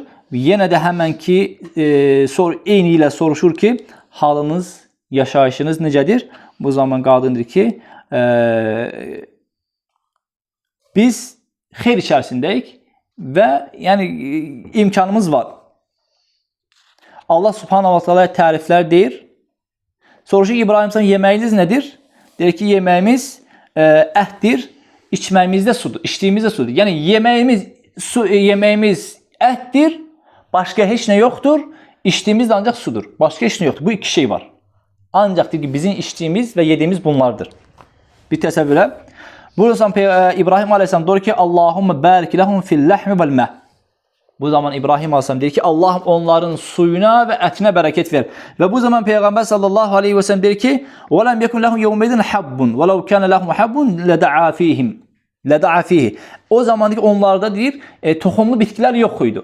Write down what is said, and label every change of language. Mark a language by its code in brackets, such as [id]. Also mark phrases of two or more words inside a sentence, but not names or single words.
[az] Yenə də həmən ki, eyni ilə soruşur ki, halınız, yaşayışınız necədir? Bu zaman qadın deyir ki, biz xeyr içərisindəyik və yəni imkanımız var. Allah [ar] سبحانه وتعالى [az] təriflər deyir. Soruşur ki, İbrahim sən yeməyiniz nədir? Deyir ki, yeməyimiz ətdir, içməyimiz də sudur, içdiyimiz də sudur. Yəni yeməyimiz ətdir, başqa heç nə yoxdur, içdiyimiz də ancaq sudur. Başqa heç nə yoxdur. Bu iki şey var. Ancaq deyir ki, bizim içdiyimiz və yediyimiz bunlardır. Bir təsəvvürə. Buradan İbrahim aleyhissalam deyir ki, [ar] اللهم بارك لهم في اللحم والماء. [az] Bu zaman İbrahim aleyhissalam deyir ki, Allahım onların suyuna və ətinə bərəkət ver. Və bu zaman Peyğəmbər [ar] صلى الله عليه وسلم [az] deyir ki, [ar] "ولم يكن لهم يومئذ حب ولو كان لهم حب لدعا فيهم." لدعا فيه. [az] O zamandakı onlarda deyir, toxumlu bitkilər yox idi.